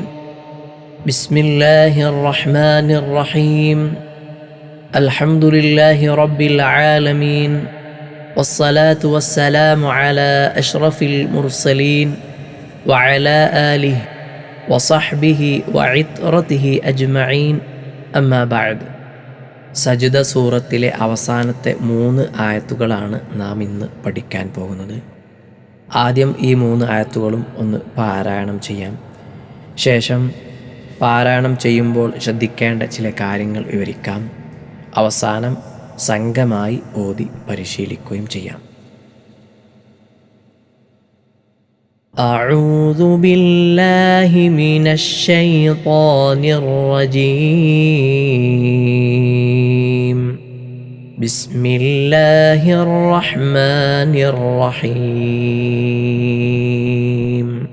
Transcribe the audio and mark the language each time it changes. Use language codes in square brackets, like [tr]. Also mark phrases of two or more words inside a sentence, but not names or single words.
[ar] بسم الله الرحمن الرحيم. الحمد لله رب العالمين، والصلاة والسلام على أشرف المرسلين وعلى آله وصحبه وعطرته أجمعين. أما بعد. [ml] സജ്ദ സൂറത്തിലെ അവസാനത്തെ 3 ആയത്തുകളാണ് നാം ഇന്ന് പഠിക്കാൻ പോകുന്നത്. ആദ്യം ഈ 3 ആയത്തുകളും ഒന്ന് പാരായണം ചെയ്യാം. ശേഷം പാരായണം ചെയ്യുമ്പോൾ ശ്രദ്ധിക്കേണ്ട ചില കാര്യങ്ങൾ വിവരിക്കാം. അവസാനം സംഘമായി ഓതി പരിശീലിക്കുകയും ചെയ്യാം. [ar] أعوذ بالله من الشيطان الرجيم. بسم الله الرحمن الرحيم.